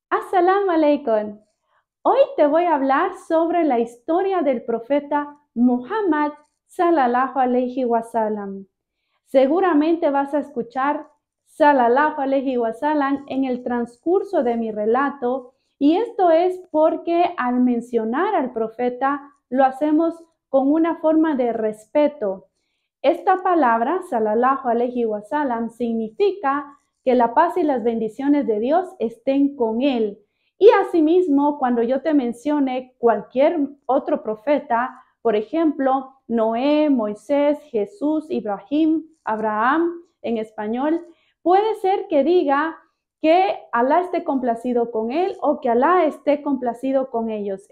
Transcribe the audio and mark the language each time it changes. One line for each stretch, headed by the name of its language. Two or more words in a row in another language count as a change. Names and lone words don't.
Arabic: السلام عليكم.
Spanish: Hoy te voy a hablar sobre la historia del profeta Muhammad
Arabic: صلى الله عليه وسلم.
Spanish: Seguramente vas a escuchar
Arabic: صلى الله عليه وسلم
Spanish: en el transcurso de mi relato, y esto es porque al mencionar al profeta lo hacemos con una forma de respeto. Esta palabra,
Arabic: صلى الله عليه وسلم,
Spanish: significa que la paz y las bendiciones de Dios estén con él. Y asimismo, cuando yo te mencione cualquier otro profeta, por ejemplo, Noé, Moisés, Jesús, Ibrahim, Abraham en español, puede ser que diga que Alá esté complacido con él o que Alá esté complacido con ellos.